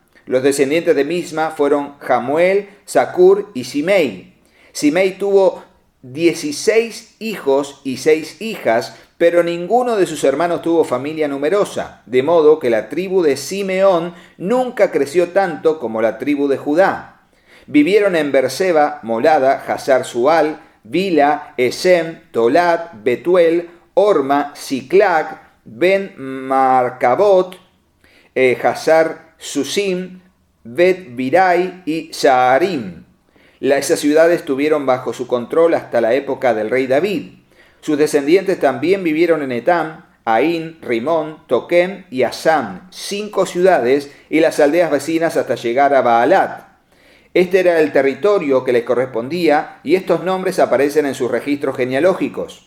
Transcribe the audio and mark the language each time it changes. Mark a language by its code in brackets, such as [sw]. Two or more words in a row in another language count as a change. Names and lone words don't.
[es] Los descendientes de Misma fueron Jamuel, Zacur y Simei. Simei tuvo 16 hijos y 6 hijas, pero ninguno de sus hermanos tuvo familia numerosa, de modo que la tribu de Simeón nunca creció tanto como la tribu de Judá. Vivieron en Berseba, Molada, Hazar Sual, Bila, Esem, Tolat, Betuel, Orma, Siclac, Ben Marcabot, Hazar Susim, Bet Birai y Saarim. Esas ciudades estuvieron bajo su control hasta la época del rey David. Sus descendientes también vivieron en Etam, Ain, Rimón, Toquem y Asam, 5 ciudades y las aldeas vecinas hasta llegar a Baalat. Este era el territorio que les correspondía y estos nombres aparecen en sus registros genealógicos.